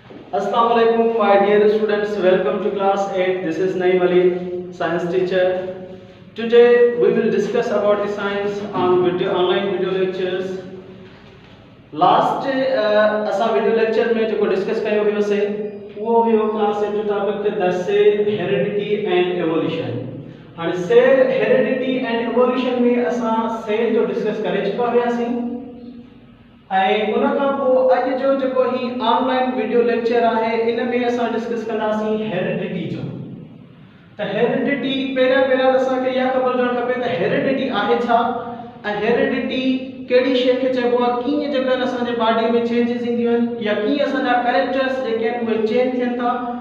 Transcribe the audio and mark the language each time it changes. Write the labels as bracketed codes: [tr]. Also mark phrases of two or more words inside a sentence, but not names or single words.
[ar] السلام عليكم, [en] my dear students. Welcome to class 8. This is Naeem Ali, science teacher. Today we will discuss about the science on online video lectures. Last असा video lecture [sd] में जो [en] discuss [sd] कयो हुयो से वो हुयो [en] class 8 जो topic थे the cell heredity and evolution. [sd] हाणे [en] cell heredity and evolution [sd] में असा cell जो discuss करे चुका हुयासीं. ऐं उन खां पोइ अॼु जो जेको ही [en] online video lecture [sd] आहे इन में असां डिस्कस कंदासीं हेरिडिटी जो। त हेरिडिटी पहिरियां असांखे इहा ख़बर हुजणु खपे त हेरिडिटी आहे छा ऐं हेरिडिटी कहिड़ी शइ खे चइबो आहे, कीअं जेकॾहिं असांजे बॉडी में चेंजिस ईंदियूं आहिनि या कीअं असांजा कैरेक्टर्स जेके आहिनि उहे चेंज थियनि था।